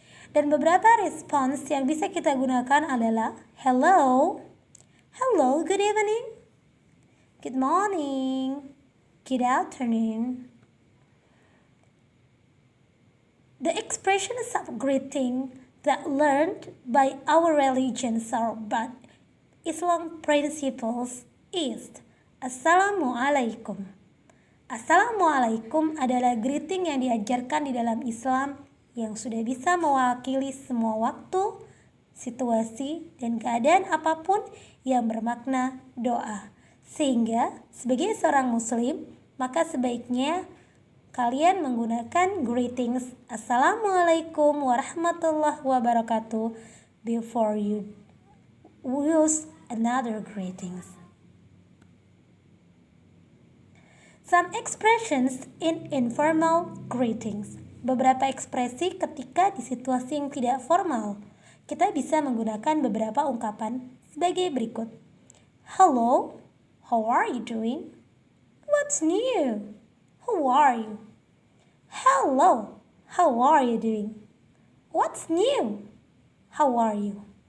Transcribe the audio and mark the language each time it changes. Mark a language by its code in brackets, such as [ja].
[id] Dan beberapa respons yang bisa kita gunakan adalah hello, hello, good evening, good morning, good afternoon. [en] The expressions of greeting that learned by our religions are but Islam principles is Assalamualaikum. [id] Assalamualaikum adalah greeting yang diajarkan di dalam Islam yang sudah bisa mewakili semua waktu, situasi, dan keadaan apapun yang bermakna doa. Sehingga sebagai seorang muslim, maka sebaiknya kalian menggunakan greetings Assalamualaikum warahmatullahi wabarakatuh [en] before you use another greetings. Some expressions in informal greetings. [id] Beberapa ekspresi ketika di situasi yang tidak formal. Kita bisa menggunakan beberapa ungkapan sebagai berikut. [en] Hello, how are you doing? What's new? Who are you? Hello, how are you doing? What's new? How are you?